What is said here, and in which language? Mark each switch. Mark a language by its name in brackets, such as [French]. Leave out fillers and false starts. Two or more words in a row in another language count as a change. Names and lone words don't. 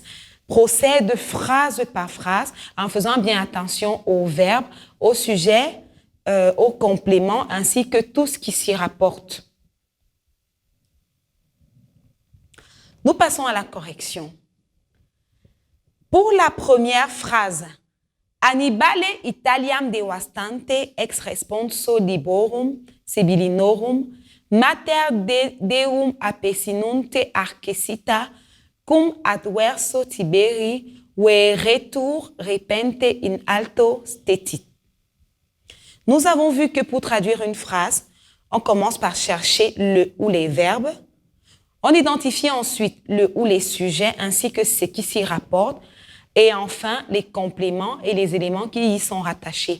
[French] Procède phrase par phrase en faisant bien attention aux verbes, aux sujets, aux compléments ainsi que tout ce qui s'y rapporte. Nous passons à la correction. Pour la première phrase, [Latin] Annibale Italiam devastante ex responso liborum sibyllinorum mater deum appesinunte arcesita cum adverso Tiberi retour repente in alto stetit. [French] Nous avons vu que pour traduire une phrase, on commence par chercher le ou les verbes. On identifie ensuite le ou les sujets ainsi que ce qui s'y rapporte et enfin les compléments et les éléments qui y sont rattachés.